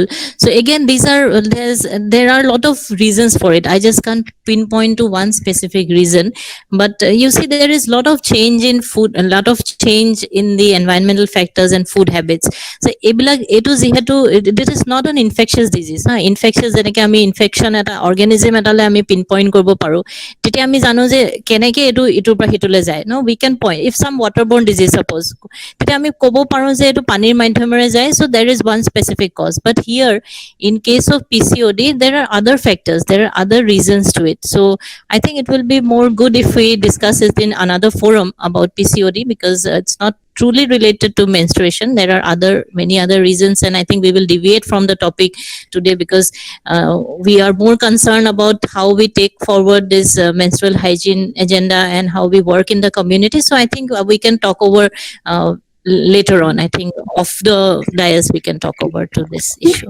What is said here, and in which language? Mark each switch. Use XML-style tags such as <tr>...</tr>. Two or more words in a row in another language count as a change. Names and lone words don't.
<en>So again, there are a lot of reasons for it. I just can't pinpoint to one specific reason, but you see, there is a lot of change in food, a lot of change in the environmental factors and food habits. So it is not an infectious disease.</en> <as>Infectious যেনেকে আমি infection এটা organism এটালে আমি pinpoint কৰিব পাৰো তেতিয়া আমি জানো যে কেনেকে এটো ইটোৰ পৰা হিটোলে যায়</as> <en>no we can point if some waterborne disease suppose</en> <as>তেতিয়া আমি ক'ব পাৰো যে এটো পানীৰ মাধ্যমেৰে যায়</as> <en>so there is one specific cause but here in case of PCOD there are other factors there are other reasons to it so I think it will be more good if we discuss it in another forum about PCOD because it's not truly related to menstruation there are many other reasons and I think we will deviate from the topic today because we are more concerned about how we take forward this menstrual hygiene agenda and how we work in the community so I think we can talk over later on I think off the dais we can talk over to this issue.</en>